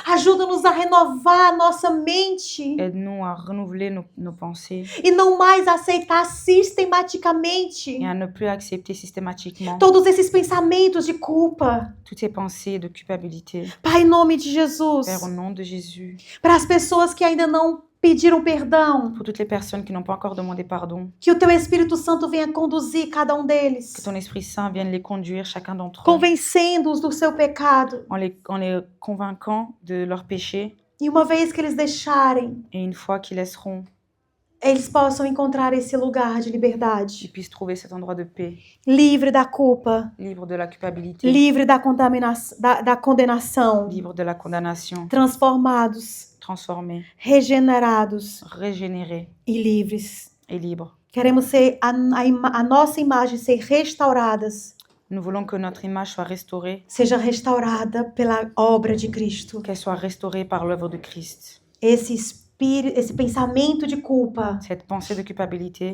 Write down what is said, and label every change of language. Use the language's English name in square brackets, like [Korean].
[Portuguese] ajuda-nos a renovar a nossa mente [French] aide-nous à renouveler nos pensées [Portuguese] e não mais aceitar sistematicamente [French] et à ne plus accepter systématiquement [Portuguese] todos esses pensamentos de culpa. [French] toutes ces pensées de culpabilité. [Portuguese] Pai, em nome de Jesus, [French] Père, au nom de Jésus, [Portuguese] para as pessoas que ainda não pediram perdão, [French] pour toutes les personnes qui n'ont pas encore demandé pardon, [Portuguese] que o teu Espírito Santo venha conduzir cada um [French] que [Portuguese] deles, [French] ton Esprit Saint vienne les conduire, chacun d'entre eux, [Portuguese] convencendo-os do seu pecado. [French] en les convainquant de leur péché, [Portuguese] E uma vez que eles deixarem, [French] et une fois qu'ils laisseront, [Portuguese] eles possam encontrar esse lugar de [French] ils [Portuguese] liberdade, [French] puissent trouver cet endroit de paix, [Portuguese] livre da culpa, [French] libre de la culpabilité, [Portuguese] livre da condenação, [French] libre de la condamnation, [Portuguese] transformados, [French] transformés, [Portuguese] regenerados [French] régénérés [Portuguese] e livres. [French] et libres. [Portuguese] Queremos ser a nossa imagem ser restauradas, [French] Nous voulons que notre image soit restaurée, [Portuguese] seja restaurada pela obra de Cristo. [French] qu'elle soit restaurée par l'œuvre de Christ. [Portuguese] Esse pensamento de culpa [French] Cette pensée de culpabilité,